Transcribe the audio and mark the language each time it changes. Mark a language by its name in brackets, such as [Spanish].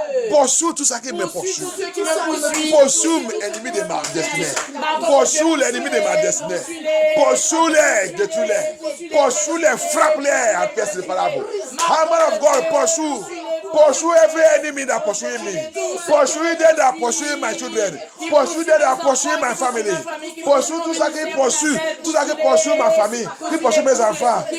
[French] Poursuis tout ça qui me poursuit. Poursuis l'ennemi de ma destinée. Poursuis l'ennemi de ma destinée. Poursuis-les, détruis-les. Poursuis-les, frappe-les en pièces séparables. [English] Hammer of God, pursue. Pursue every enemy that pursuing me. Pursue them that pursue my children. Pursue them that pursue my family. [French] Pursue tout ça qui poursuit. Tout ça qui poursuit ma famille. Qui poursuit mes enfants.